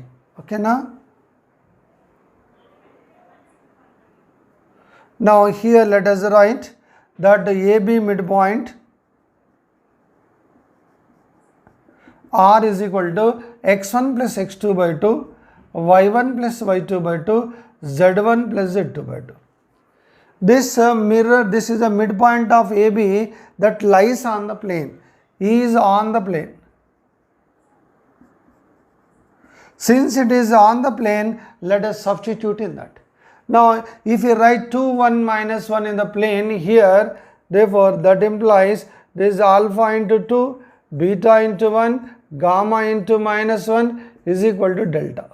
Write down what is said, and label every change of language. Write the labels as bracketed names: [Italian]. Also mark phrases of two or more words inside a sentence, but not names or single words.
[English] Okay now? Now here let us write that the AB midpoint R is equal to x1 plus x2 by 2, y1 plus y2 by 2, z1 plus z2 by 2. This mirror, this is the midpoint of AB that lies on the plane. E is on the plane. Since it is on the plane, let us substitute in that. Now if you write 2 1 minus 1 in the plane here, therefore that implies this is alpha into 2, beta into 1, gamma into minus 1 is equal to delta.